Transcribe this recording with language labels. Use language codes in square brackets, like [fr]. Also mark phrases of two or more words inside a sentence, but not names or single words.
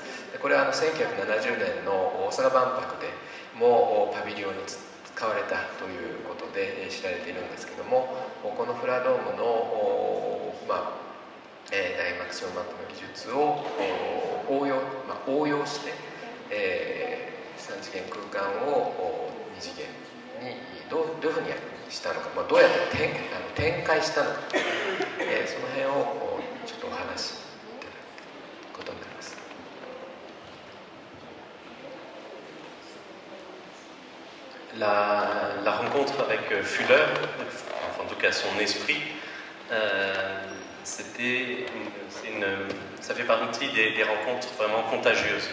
[ja] でこれは1970年の大阪万博でもパビリオンに使われたということで知られているんですけども、このフラードームの、ダイマクションマップの技術を応用して、3次元空間を2次元にどういうふうにしたのか、どうやって展開したのか、その辺をちょっとお話しいただくことになります。 [fr] La rencontre avec Fuller, enfin, en tout cas son esprit, ça fait partie des rencontres vraiment contagieuses.